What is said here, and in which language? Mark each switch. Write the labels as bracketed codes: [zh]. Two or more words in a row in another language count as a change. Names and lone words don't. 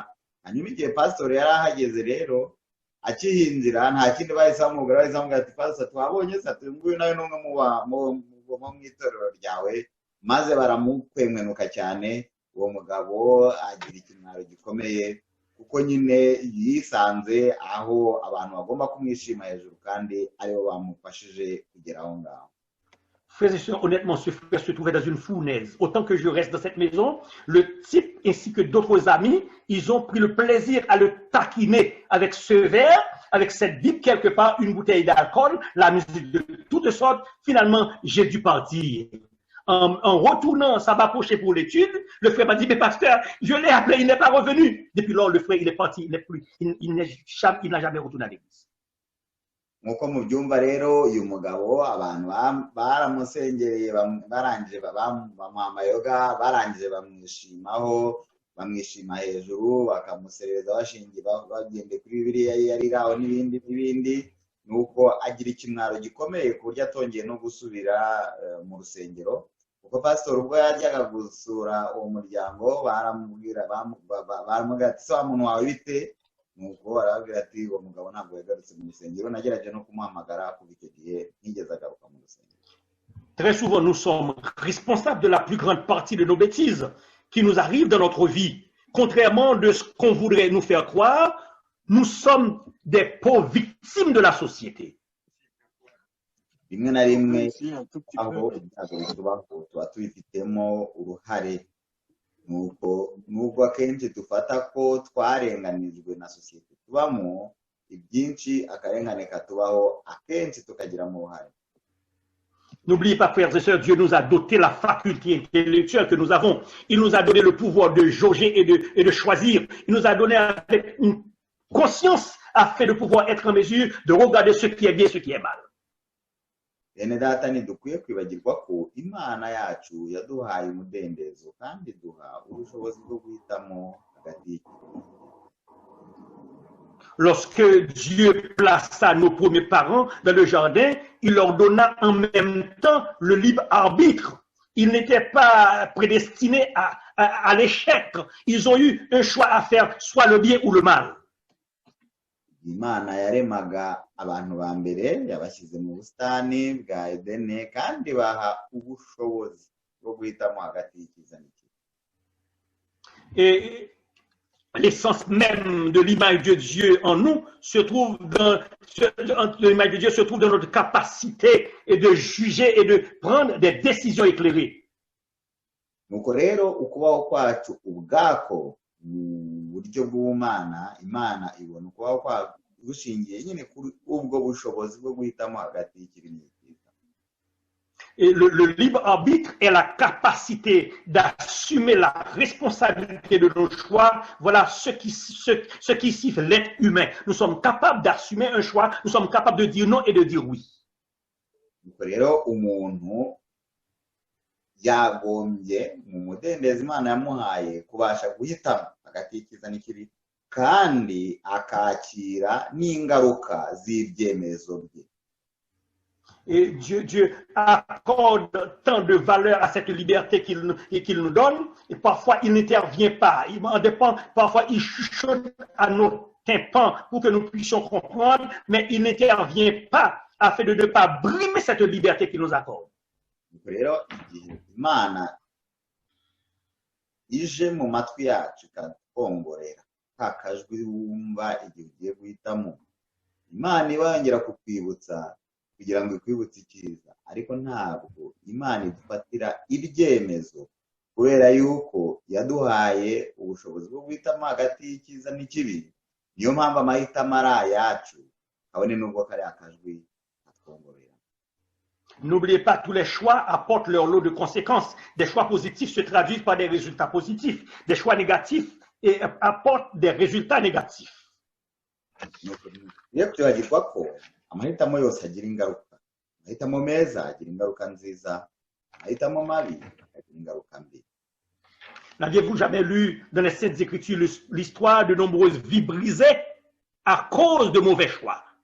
[rw] Hanyuma igihe pastor yari ahageze rero akihinjira, nta kindi bahise bamubwira, bahise bamubwira ati pastor twabonye se nguyu nawe n'umwe mu itorero ryawe, maze baramukwenkwenuka cyane. Uwo mugabo agira ikimwaro gikomeye kuko nyine yisanze aho abantu bagomba kumwishima hejuru kandi aribo bamufashije kugera aho ngaho. [fr] Frères et sœurs, honnêtement, ce frère se trouvait dans une fournaise. Autant que je reste dans cette maison, le type ainsi que d'autres amis, ils ont pris le plaisir à le taquiner avec ce verre, avec cette Bible quelque part, une bouteille d'alcool, la musique de toutes sortes. Finalement, j'ai dû partir. En retournant, ça m'approchait pour l'étude. Le frère m'a dit, mais pasteur, je l'ai appelé, il n'est pas revenu. Depuis lors, le frère, il est parti, il n'a jamais retourné à l'église. [rw] Nkuko mubyumva rero uyu mugabo abantu baramusengereye, barangije bamuha amayoga, barangije bamwishima hejuru, bakamuserereza bashingiye bagende kuri Bibiliya yari aho n'ibindi. Nuko agira ikimwaro gikomeye ku buryo atongeye no gusubira mu rusengero, kuko pastor ubwo yajyaga gusura uwo muryango baramubwira ati se wa muntu wawe bite? Nuko arabwira ati uwo mugabo ntabwo yagarutse mu rusengero, nagerageje no kumuhamagara kuva icyo gihe ntigeze agaruka mu rusengero. [fr] Très souvent, nous sommes responsables de la plus grande partie de nos bêtises qui nous arrivent dans notre vie. Contrairement de ce qu'on voudrait nous faire croire, nous sommes des pauvres victimes de la société. [rw] Rimwe na rimwe aho ibyago tubaho tuba tubifitemo uruhare, nubwo akenshi dufata ko twarenganijwe na sosiyete tubamo, ibyinshi akarengane katubaho akenshi tukagiramo uruhare. [fr] N'oubliez pas, frères et sœurs, Dieu nous a doté la faculté intellectuelle que nous avons. Il nous a donné le pouvoir de jauger et de choisir. Il nous a donné avec une conscience afin de pouvoir être en mesure de regarder ce qui est bien et ce qui est mal. [rw] Bene data ntidukwiye kwibagirwa ko Imana yacu yaduhaye umudendezo kandi duha ubushobozi bwo guhitamo hagati y'ikibi. [fr] Lorsque Dieu plaça nos premiers parents dans le jardin, il leur donna en même temps le libre arbitre. Ils n'étaient pas prédestinés à l'échec. Ils ont eu un choix à faire, soit le bien ou le mal. [rw] Imana yaremaga abantu ba mbere yabashyize mu busitani bwa Edene kandi baha ubushobozi bwo guhitamo hagati y'icyiza n'ikibi. [fr] Et l'essence même de l'image de Dieu en nous se trouve l'image de Dieu se trouve dans notre capacité et de juger et de prendre des décisions éclairées. [rw] Nuko rero ukubaho kwacu ubwako mu buryo bw'ubumana, Imana ibona ukubaho kwacu gushingiye nyine kuri ubwo bushobozi bwo guhitamo hagati y'ikibi n'icyiza. [fr] Et le libre arbitre est la capacité d'assumer la responsabilité de nos choix. Voilà ce qui siffle l'être humain. Nous sommes capables d'assumer un choix, nous sommes capables de dire non et de dire oui. [rw] Nuko rero umuntu yagombye mu mudendezo Imana yamuhaye kubasha guhitamo hagati y'icyiza n'ikibi kandi akakira n'ingaruka z'ibyemezo bye. [fr] Et Dieu accorde tant de valeur à cette liberté qu'il nous donne, et parfois il n'intervient pas. Il en dépend, parfois il chuchote à nos tympans pour que nous puissions comprendre, mais il n'intervient pas afin de ne pas brimer cette liberté qu'il nous accorde. [rw] Rero igihe Imana ije mu matwi yacu ikatwongorera ka kajwi wumva igihe ugiye guhitamo, Imana iba yongera kukwibutsa kugira ngo ikwibutse icyiza, ariko ntabwo Imana idufatira ibyemezo kubera yuko yaduhaye ubushobozi bwo guhitamo hagati y'icyiza n'ikibi. Niyo mpamvu amahitamo ari ayacu kabone nubwo kari akajwi katwongorera. [fr] N'oubliez pas, tous les choix apportent leur lot de conséquences. Des choix positifs se traduisent par des résultats positifs. Des choix négatifs apportent des résultats négatifs. [rw] Iyo twibagirwa ko amahitamo yose agira ingaruka. Amahitamo meza agira ingaruka nziza, amahitamo mabi agira ingaruka mbi. [fr] N'aviez-vous jamais lu dans les Saintes Écritures l'histoire de nombreuses vies brisées à cause de mauvais choix?